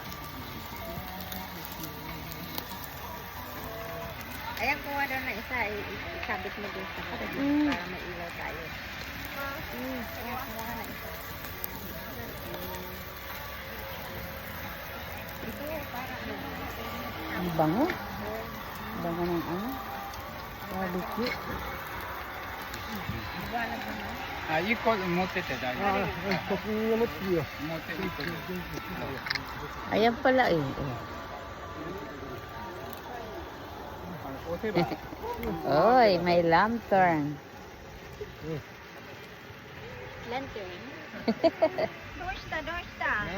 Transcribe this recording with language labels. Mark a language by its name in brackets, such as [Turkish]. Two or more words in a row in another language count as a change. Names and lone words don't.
[Filipino] Ayan, kuha daw na isa, isabit mo doon sa kapatid para mailaw tayo. Ayan, kuha na isa. Ito, para Ang bango. Bango ng ano? Barbecue. [Japanese] 1 個持ってて大丈夫。持ってるよ。持ってる。 [Filipino] Ayan pala eh. Oy, may lantern. lantern. Doorsta.